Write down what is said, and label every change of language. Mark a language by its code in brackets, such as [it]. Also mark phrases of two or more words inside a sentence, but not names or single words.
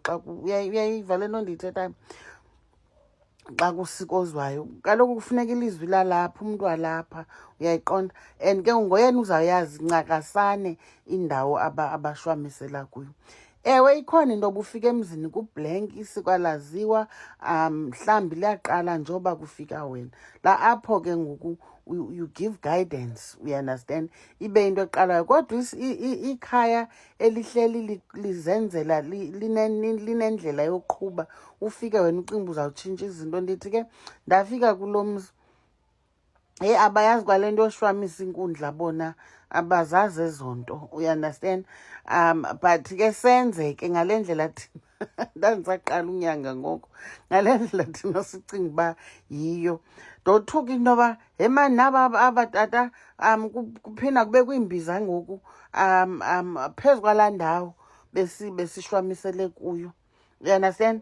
[xh] Uyayiva le nto ndiyithethayo? Xa kusikozwayo kaloku kufuneka ilizwi lalapha, umntu walapha, uyayiqonda. And ke ngoyena uzawuyazi ncakasane indawo abashwamisela kuyo. Ewe ikhona into yoba ufika emzini kublank, isiko alaziwa, mhlawumbi liyaqala njengoba kufika wena. La apho ke ngoku [en] you give guidance, you understand, [xh] ibe into eqalayo. Kodwa ikhaya elihleli lizenzela linendlela yoqhuba, ufike wena ucinga uzawutshintsha izinto. Ndithi ke ndafika kulo mzi, abayazi kwale nto yoshwamisa inkundla bona, abazazi ezo nto, [en] you understand. [xh] But ke senze ke ngale ndlela thina ndandisaqala unyanga ngoko, ngale ndlela thina sicinga uba yiyo. Ndothuka into yoba mani naba abatata kuphinda kube kwiimbiza ngoku phezu kwalaa ndawo besishwamisele kuyo, [en] you understand.